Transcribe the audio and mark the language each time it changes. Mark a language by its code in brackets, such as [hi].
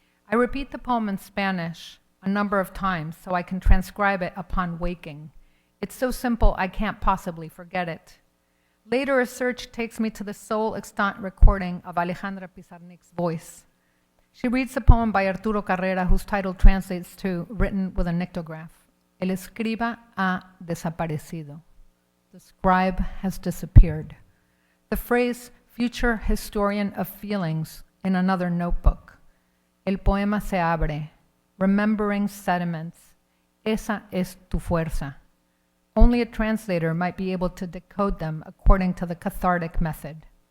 [en] I repeat the poem in Spanish a number of times so I can transcribe it upon waking. It's so simple I can't possibly forget it. Later, a search takes me to the sole extant recording of Alejandra Pizarnik's voice. She reads a poem by Arturo Carrera, whose title translates to written with a nictograph. [es] El escriba ha desaparecido. [en] The scribe has disappeared. The phrase future historian of feelings in another notebook. [es] El poema se abre, [en] remembering sediments. [es] Esa es tu fuerza. [en] Only a translator might be able to decode them according to the cathartic method.